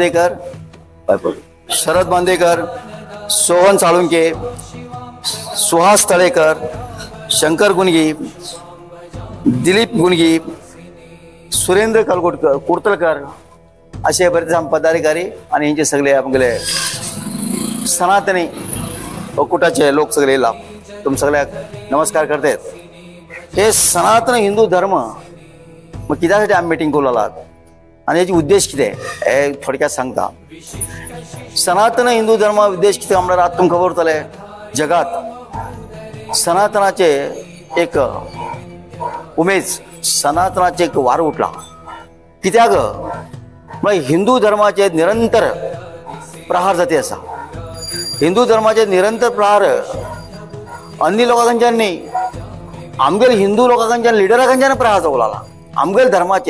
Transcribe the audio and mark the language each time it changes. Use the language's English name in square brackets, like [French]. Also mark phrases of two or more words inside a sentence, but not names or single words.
[Konkani] बांदेकर, सोहन साळुंके, सुहास तळेकर, शंकर गुणगी, दिलीप गुणगी, सुरेंद्र कुर्तलकर असे बरेच पदाधिकारी आणि यांचे सगळे आमचे सनातनी कुटाचे लोक सगळे येला। तुम सगळ्याक नमस्कार करते। हे सनातन हिंदू धर्म मग कित्यासाठी आम्ही मीटिंग करूला आणि याची उद्देश किती हे थोडक्यात सांगता। सनातन हिंदू धर्म उद्देश किती आम्हाला आज तुमकां खबर जाले जगात सनातनाचे एक उमेद सनातनाचे एक वार उठला। कित्याक म्हणजे हिंदू धर्माचे निरंतर प्रहार जाती असा। हिंदू धर्माचे निरंतर प्रहार अन्य लोकांच्यान न्ही आमगेल हिंदू लोकांच्या लिडरांच्यान प्रहार जावं लागला आमगेल धर्माचेर।